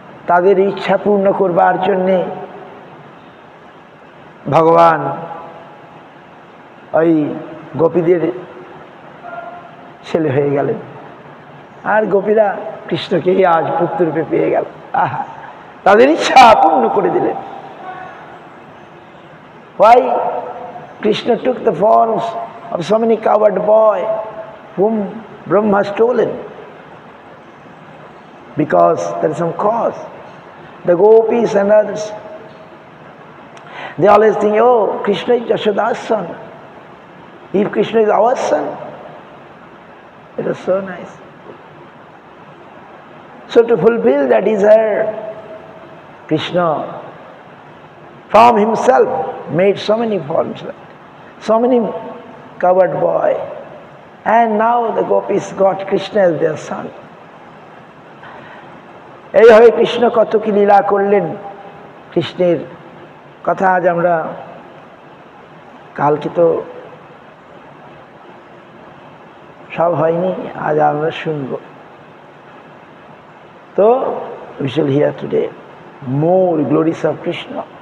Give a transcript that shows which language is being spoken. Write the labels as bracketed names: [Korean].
[Bangla] তাদের ইচ্ছা পূর্ণ করবার জন্যে ভগবান ওই গোপীদের ছেলে হয়ে গেলেন, আর গোপীরা কৃষ্ণকে আজ পুত্ররূপে পেয়ে গেল। আহা, তাদের ইচ্ছা পূর্ণ করে দিলেন। [English] Why Krishna took the forms of so many coward boy whom Brahma has stolen? Because there is some cause. The gopis and others, they always think, oh, Krishna is Yashoda's son. If Krishna is our son, it was so nice. So to fulfill that desire, Krishna from himself made so many forms, so many coward boy, and now the gopis got Krishna as their son. [Bangla] এইভাবে কৃষ্ণ কত কি লীলা করলেন। কৃষ্ণের কথা আজ আমরা, কালকে তো সব হয়নি, আজ আমরা শুনব। [English] তো we shall hear today more glories of Krishna.